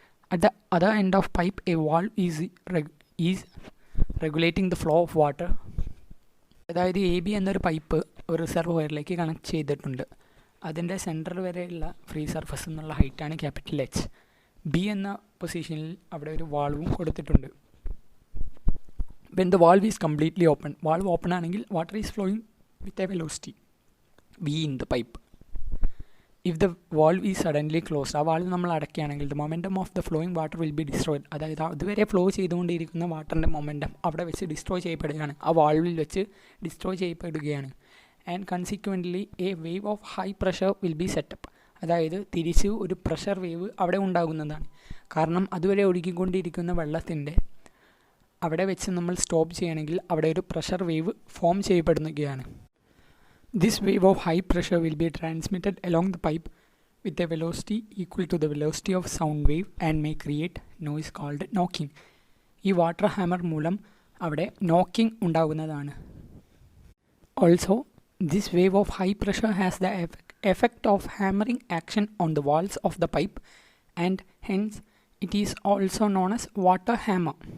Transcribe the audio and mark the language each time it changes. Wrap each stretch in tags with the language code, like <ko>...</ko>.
<en>At the other end of pipe a valve is regulating the flow of water.</en> <ml>അതായത് A B എന്നൊരു pipe ഒരു റിസർവോയറിലേക്ക് connect ചെയ്തിട്ടുണ്ട്. അതിൻ്റെ centre വരെയുള്ള free surface എന്നുള്ള ഹൈറ്റാണ് ക്യാപിറ്റൽ H. ബി എന്ന പൊസിഷനിൽ അവിടെ ഒരു വാൾവും കൊടുത്തിട്ടുണ്ട്.</ml> <en>When the valve is completely open,</en> <ml>valve open ആണെങ്കിൽ</ml> <en>water is flowing with a velocity v in the pipe. If the valve is suddenly closed,</en> <ml>ആ വാൾവ് നമ്മൾ അടയ്ക്കുകയാണെങ്കിൽ</ml> <en>the momentum of the flowing water will be destroyed.</en> <ml>അതായത് അതുവരെ flow ചെയ്തുകൊണ്ടിരിക്കുന്ന വാട്ടറിൻ്റെ momentum അവിടെ വെച്ച് destroy ചെയ്യപ്പെടുകയാണ്, ആ വാൾവിൽ വെച്ച് ഡിസ്ട്രോയ് ചെയ്യപ്പെടുകയാണ്.</ml> <en>And consequently a wave of high pressure will be set up.</en> <ml>അതായത് തിരിച്ച് ഒരു പ്രഷർ വേവ് അവിടെ ഉണ്ടാകുന്നതാണ്. കാരണം അതുവരെ ഒഴുകിക്കൊണ്ടിരിക്കുന്ന വെള്ളത്തിൻ്റെ അവിടെ വെച്ച് നമ്മൾ സ്റ്റോപ്പ് ചെയ്യണമെങ്കിൽ അവിടെ ഒരു പ്രഷർ വേവ് ഫോം ചെയ്യപ്പെടുകയാണ്.</ml> <en>This wave of high pressure will be transmitted along the pipe with a velocity equal to the velocity of sound wave and may create noise called knocking.</en> <ml>ഈ water hammer മൂലം അവിടെ knocking ഉണ്ടാകുന്നതാണ്.</ml> <en>Also this wave of high pressure has the effect of hammering action on the walls of the pipe and hence it is also known as water hammer.</en>